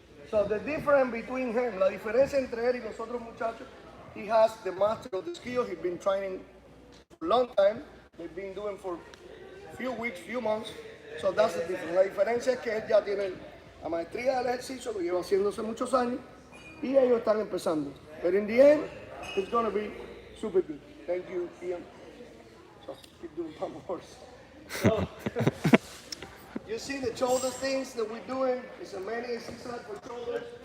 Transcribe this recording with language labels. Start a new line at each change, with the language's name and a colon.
English: So the difference between him,
Spanish: la diferencia entre él y los otros muchachos,
English: he has the master of the skill. He's been training for a long time. They've been doing for a few weeks, few months. So that's the difference.
Spanish: La diferencia es que él ya tiene la maestría del ejercicio, lo lleva haciéndose muchos años, y ellos están empezando.
English: But in the end, it's going to be super good. Thank you, Ian. So keep doing pump horse. So, you see the shoulder things that we're doing. It's a many exercise for shoulders.